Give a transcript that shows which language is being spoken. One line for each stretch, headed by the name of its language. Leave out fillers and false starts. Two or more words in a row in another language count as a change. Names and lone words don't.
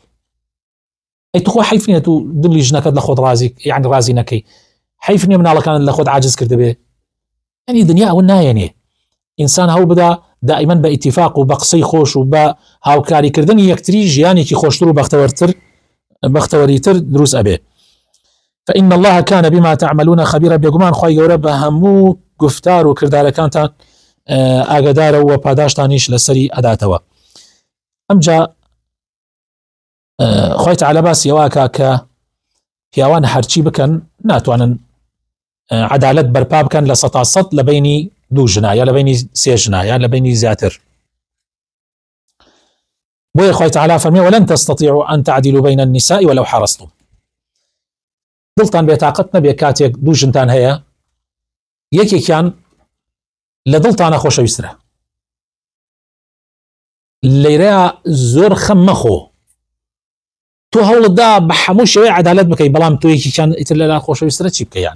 Central Kurdish: ئەی تو خۆ حیف نییە تو دڵی ژنەکەت لە خۆت ڕازی یعنی ڕازی نەکەی، حیف نییە مناڵەکانت لە خۆت عاجز کردبێ. یعنی دنیا ئەوە نایەنێ. ئینسان هەوڵ بدا دائما بە ئیتیفاق و بە قسەی خۆش و بە هاوکاریکردنی یەکتری ژیانێکی خۆشتر و بەختەوەریتر دروست ئەبێ.
Arabic: فإن الله كان بما تعملون خبيرا،
Central Kurdish: بێگومان خوای گەورە بە هەموو گفتار و کردارەکانتان ئاگادارە و پاداشتانیش لەسەری ئەداتەوە. ئەمجا خوای تعالی باسی ئەوەکە کە پیاوان هەرچی بکەن ناتوانن عەدالەت بەرپا بکەن لە 100% لە بینی دوو ژنا یا لە بینی سێ ژنا یا لە بینی زیاتر. بۆیە خوای تعالی فەرمێ
Arabic: ولن تستطيعوا أن تعدلوا بين النساء ولو حرصتم.
Central Kurdish: دڵتان بێتاقەت نەبێ کاتێک دوو ژنتان هەیە یەکێکیان لە دڵتانە خۆشەویسترە، لەیرەیە زۆر خەم مەخۆ، تۆ هەوڵتدا بە هەموو شێوەیە عەدالەت بکەی، بەڵام تۆ یەکێکیان ئیتر لەلا خۆشەویسترە چی بکەیان؟